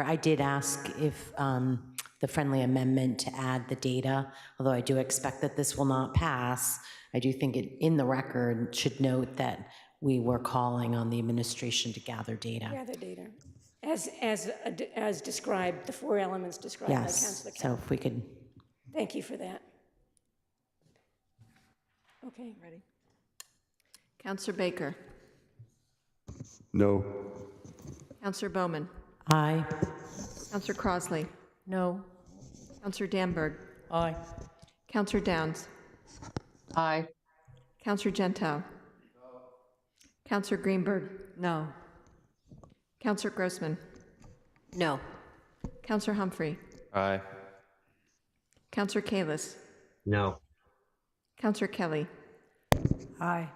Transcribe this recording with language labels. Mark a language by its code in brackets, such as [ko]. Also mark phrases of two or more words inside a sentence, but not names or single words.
[en] I did ask if the friendly amendment to add the data, although I do expect that this will not pass, I do think it in the record should note that we were calling on the administration to gather data. Gather data. As described, the four elements described by Councilor Yes, so if we could. Thank you for that. Okay. Ready? Councilor Baker. No. Councilor Bowman. Aye. Councilor Crossley. No. Councilor Danberg. Aye. Councilor Downs. Aye. Councilor Gentile. Councilor Greenberg. No. Councilor Grossman. No. Councilor Humphrey. Aye. Councilor Kalis. No. Councilor Kelly. Aye.